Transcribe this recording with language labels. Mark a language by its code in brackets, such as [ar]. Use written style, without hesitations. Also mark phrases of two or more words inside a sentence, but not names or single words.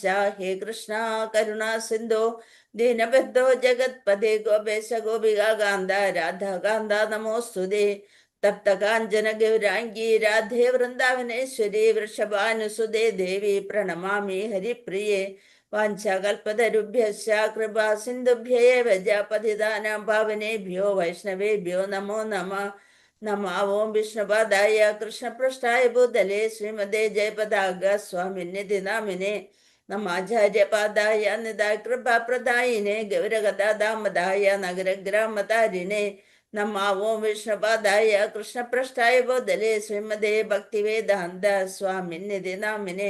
[sa] ഹേ കൃഷ്ണ കരുണാ സിന്ധോ ദീനബദ്ധോ ജഗത്പദേ ഗോപേശ ഗോപികാന്ത രാധാകാന്ത നമോസ്തുതേ. തപ്തകാഞ്ചന ഗൗരാംഗീ രാധേ വൃന്ദാവനേശ്വരി വൃഷഭാനുസുതേ ദേവി പ്രണമാമി ഹരിപ്രിയേ. വാഞ്ചാകൽപതരുഭ്യശ്ച കൃപാ സിന്ധുഭ്യേവ പതിതാനാം പാവനേഭ്യോ വൈഷ്ണവേഭ്യോ നമോ നമഃ. നമഃ ഓം വിഷ്ണുപാദായ കൃഷ്ണപൃഷ്ഠായ ഭൂതലേ ശ്രീമതേ ജയപതാക സ്വാമിനിധി നാമിനെ. നമാചാര്യപാദായ നിതായ കൃപാപ്രദായിനെ ഗൗരഗദാമതായ നഗരഗ്രാമതാരിണേ. നമഃ ഓം വിഷ്ണുപാദായ കൃഷ്ണപൃഷ്ഠായ ഭൂതലേ ശ്രീമതേ ഭക്തിവേദാന്ത സ്വാമിനിധി നാമിനെ.